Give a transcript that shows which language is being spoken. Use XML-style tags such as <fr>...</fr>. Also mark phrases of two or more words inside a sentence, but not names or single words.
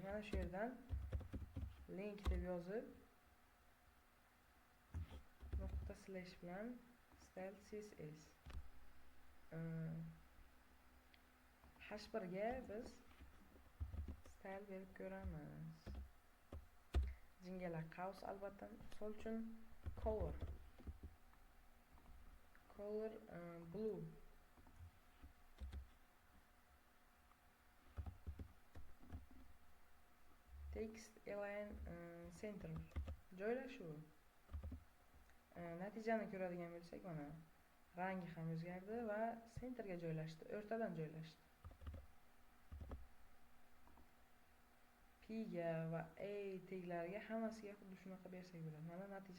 <uz>Mana shu yerdan link deb yozib nokta slash bilan</uz> <en>style css</en> <uz>h1 ga biz style berib ko'ramiz. Jingalar qaus albatta. Misol uchun</uz> <en>color blue. Text align center joylashuv.</en> <uz>Natijani ko'radigan bo'lsak, mana rangi ham o'zgardi va centerga joylashdi, o'rtadan joylashdi. P ga va A taglariga hammasiga xuddi shunaqa bersak bo'ladi.</uz>